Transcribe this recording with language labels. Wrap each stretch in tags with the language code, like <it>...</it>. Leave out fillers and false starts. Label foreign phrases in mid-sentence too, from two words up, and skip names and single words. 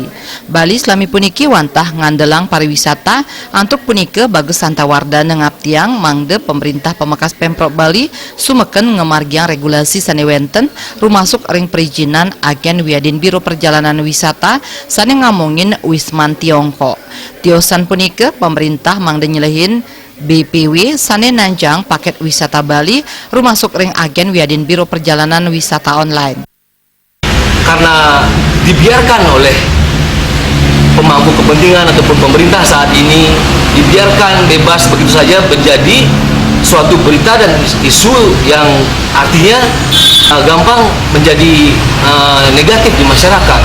<ban>Bali selami puniki wantah ngandelang pariwisata antuk punike Bagus Santawardana ngaptiang mangde pemerintah pemekas Pemprov Bali sumeken ngemargiang regulasi sanewenten rumasuk ring perizinan agen wiadin Biro Perjalanan Wisata sane ngamongin Wisman Tiongkok. Tiosan punike pemerintah mangde nyelehin BPW sane nanjang paket wisata Bali rumasuk ring agen wiadin Biro Perjalanan Wisata online.</ban> <id>Karena dibiarkan oleh pemangku kepentingan ataupun pemerintah saat ini, dibiarkan bebas begitu saja menjadi suatu berita dan isu yang artinya gampang menjadi negatif di masyarakat.</id>